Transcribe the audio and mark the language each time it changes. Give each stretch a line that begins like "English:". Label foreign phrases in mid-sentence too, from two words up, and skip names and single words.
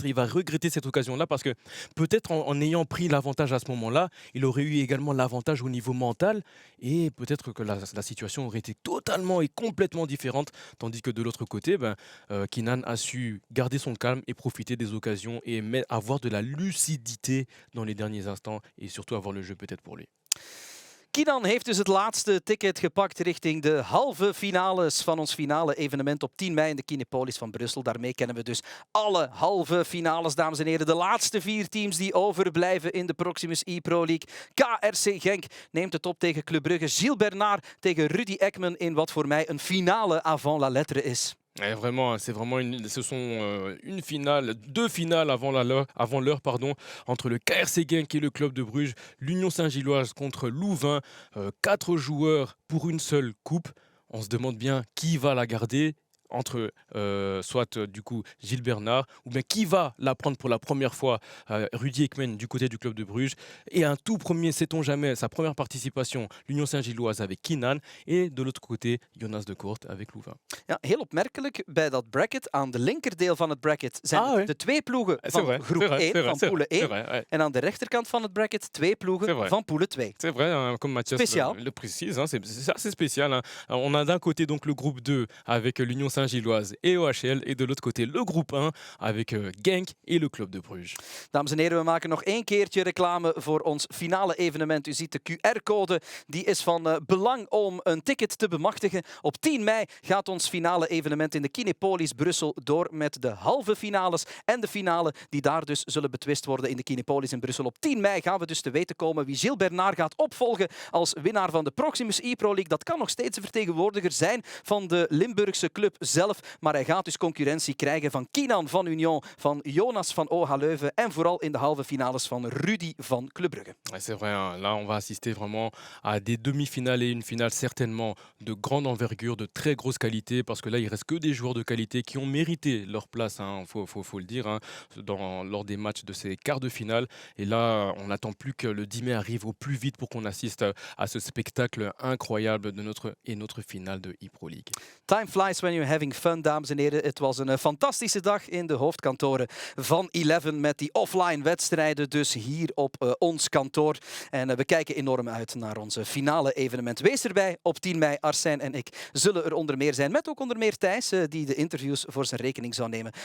French: Il va regretter cette occasion-là parce que peut-être en ayant pris l'avantage à ce moment-là, il aurait eu également l'avantage au niveau mental. Et peut-être que la situation aurait été totalement et complètement différente. Tandis que de l'autre côté, Kinan a su garder son calme et profiter des occasions et avoir de la lucidité dans les derniers instants. Et surtout avoir le jeu peut-être pour lui.
Dutch: Kinan heeft dus het laatste ticket gepakt richting de halve finales van ons finale evenement op 10 mei in de Kinepolis van Brussel. Daarmee kennen we dus alle halve finales, dames en heren. De laatste 4 teams die overblijven in de Proximus e-Pro League. KRC Genk neemt het op tegen Club Brugge. Gilles Bernard tegen Rudy Ekman in wat voor mij een finale
French: avant la lettre
Dutch: is.
French: Ouais, vraiment, c'est vraiment ce sont une finale, deux finales avant l'heure, pardon, entre le KRC Genk et le club de Bruges, l'Union Saint-Gilloise contre Louvain, quatre joueurs pour une seule coupe. On se demande bien qui va la garder entre soit du coup Gilles Bernard ou bien qui va la prendre pour la première fois, Rudy Ekmen du côté du club de Bruges, et un tout premier, sait-on jamais, sa première participation, l'Union Saint-Gilloise avec Kinan, et de l'autre côté Jonas de Koort avec Louvain.
Dutch: Ja, heel opmerkelijk bij dat bracket. Aan de linkerdeel van het bracket zijn
French: Ah, ouais.
Dutch: de twee ploegen
French: C'est
Dutch: van
French: vrai,
Dutch: groep
French: c'est vrai,
Dutch: 1,
French: c'est vrai,
Dutch: van
French: c'est
Dutch: poelen
French: vrai, c'est
Dutch: 1.
French: vrai, ouais.
Dutch: En aan de rechterkant van het bracket twee
French: C'est
Dutch: ploegen
French: vrai.
Dutch: van poelen 2.
French: C'est vrai, hein, comme Mathias Spécial. le précise, hein, c'est assez spécial, hein. On a d'un côté donc le groupe 2 avec l'Union Saint-Gilloise et OHL, et de l'autre côté le groupe 1 avec Genk et le club de Bruges.
Dutch: Dames en heren, we maken nog één keertje reclame voor ons finale evenement. U ziet de QR-code, die is van belang om een ticket te bemachtigen. Op 10 mei gaat ons finale evenement in de Kinepolis Brussel door met de halve finales en de finale die daar dus zullen betwist worden in de Kinepolis in Brussel. Op 10 mei gaan we dus te weten komen wie Gilles Bernard gaat opvolgen als winnaar van de Proximus ePro League. Dat kan nog steeds een vertegenwoordiger zijn van de Limburgse club zelf, maar hij gaat dus concurrentie krijgen van Kinan van Union, van Jonas van OH Leuven en vooral in de halve finales van Rudy van Club Brugge.
French: Ouais, c'est vrai, hein, là on va assister vraiment à des demi-finales et une finale certainement de grande envergure, de très grosse qualité, parce que là il reste que des joueurs de qualité qui ont mérité leur place, hein, faut le dire, hein, lors des matchs de ces quarts de finale. Et là on n'attend plus que le 10 mai arrive au plus vite pour qu'on assiste à ce spectacle incroyable de notre finale de ePro League.
English: Time flies when you're having fun,
Dutch: dames en heren. Het was een fantastische dag in de hoofdkantoren van Eleven met die offline wedstrijden, dus hier op ons kantoor. En we kijken enorm uit naar onze finale evenement. Wees erbij op 10 mei. Arsène en ik zullen er onder meer zijn, met ook onder meer Thijs, die de interviews voor zijn rekening zou nemen.